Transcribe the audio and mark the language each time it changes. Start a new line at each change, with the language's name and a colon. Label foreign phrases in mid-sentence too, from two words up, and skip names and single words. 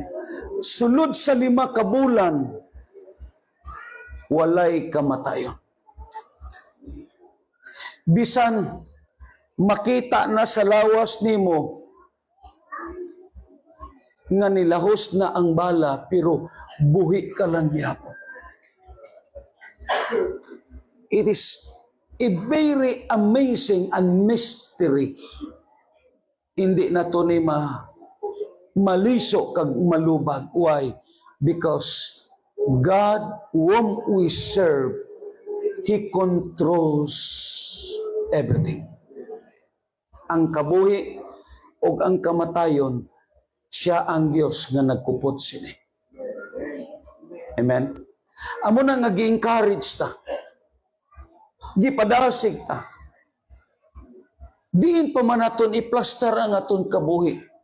Cebuano: Sulod sa 5 ka bulan, walay kamatayon. Bisan makita na sa lawas nimo nga nilahos na ang bala, pero buhi ka lang gihapon.
English: It is a very amazing and mystery.
Hiligaynon: Hindi na ito ni maliso kag malubag.
English: Why? Because God whom we serve, He controls everything.
Hiligaynon: Ang kabuhi o ang kamatayon, siya ang Diyos nga nagkupot sini.
English: Amen?
Hiligaynon: Amo na nga gi-encourage ta. Gipadasig ta. Diin pa man naton iplastar ang aton kabuhi.